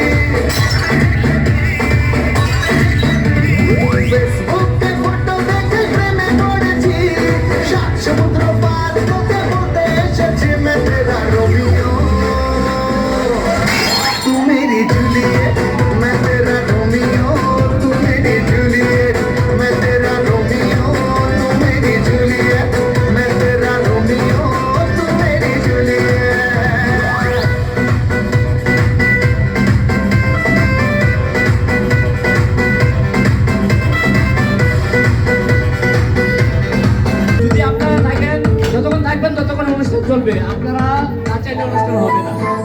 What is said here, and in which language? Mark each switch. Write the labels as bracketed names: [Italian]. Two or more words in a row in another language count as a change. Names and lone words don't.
[Bangla] ফেসবুকে ফটো দেখে প্রেমে পড়েছি, সাত সমুদ্র পার তোকে বলতে এসেছি। [Hindi] मैं तेरा रोमियो, तू मेरी जूलियट, मैं तेरा रोमियो, तू मेरी जूलियट, मैं तेरा रोमियो, तू मेरी जूलियट, मैं तेरा रोमियो, तू मेरी जूलियट। [Bangla] যদি আপনারা থাকেন, যতক্ষণ থাকবেন ততক্ষণ অনুষ্ঠান চলবে, আপনারা না চাইলে অনুষ্ঠান হবে না।